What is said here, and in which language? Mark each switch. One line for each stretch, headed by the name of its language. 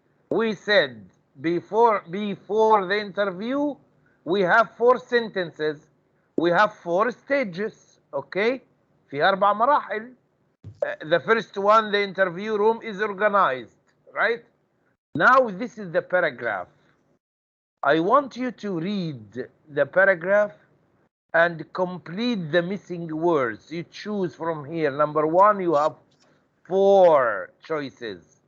English: We said before the interview, we have 4 sentences. We have 4 stages.
Arabic: Okay, في 4 مراحل.
English: The first one, the interview room is organized, right? Now this is the paragraph. I want you to read the paragraph and complete the missing words. You choose from here. Number 1, you have 4 choices.